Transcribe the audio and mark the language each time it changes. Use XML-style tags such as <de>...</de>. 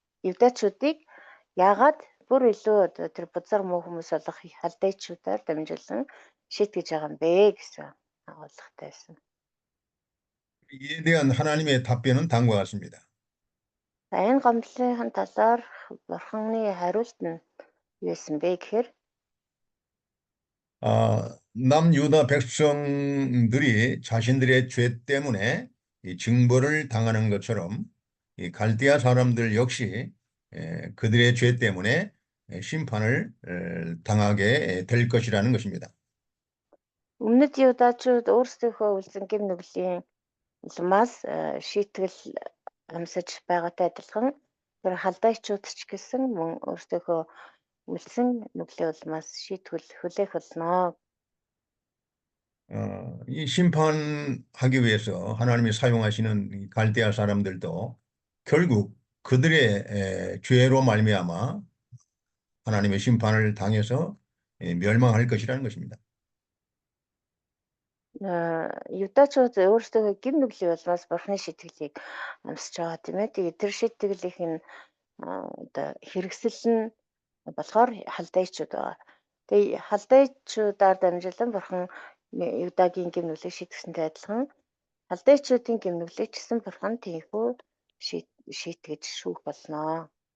<mn>Юдачуудыг яагаад бүр илүү тэр бузар муу хүмүүс болох халдайчуудаар дамжуулан шийтгэж байгаа юм бэ гэсэн агуулгатай байсан.</mn> <ko>이에 대한 하나님의 답변은 다음과 같습니다.</ko> <mn>За энэ гомдлын талаар Бурханы хариулт нь юу байсан бэ гэхээр</mn> <ko>남유다 백성들이 자신들의 죄 때문에 이 징벌을 당하는 것처럼 이 갈대아 사람들 역시 그들의 죄 때문에 심판을 당하게 될 것이라는 것입니다.</ko> <mn>өмнөд юудачууд өөрсдийнхөө үлдсэн гэм нүглийн улмаас шийтгэл амсаж байгаатай адилхан тэр халдайчууд ч гэсэн мөн өөрсдийнхөө үлдсэн нүглийн улмаас шийтгэл хүлээх болно.</mn> <ko>이 심판하기 위해서 하나님이 사용하시는 이 갈대아 사람들도 결국 그들의 죄로 말미암아 하나님의 심판을 당해서 멸망할 것이라는 것입니다.</ko> <mn>Юдачууд өөрсдийнхөө гэм нүглийн улмаас бурхны шийтгэлийг амсаж байгаа тийм ээ. Тэгээд тэр шийтгэлийнх нь одоо хэрэгсэл нь болохоор халдайчууд байгаа. Тэгээ халдайчуудаар дамжуулан бурхан Юдагийн гэм нүглийг шийтгсэнтэй адилхан халдайчуудын гэм нүглийг ч гэсэн бурхан тийхүү шийтгэж шүүх болно.</mn>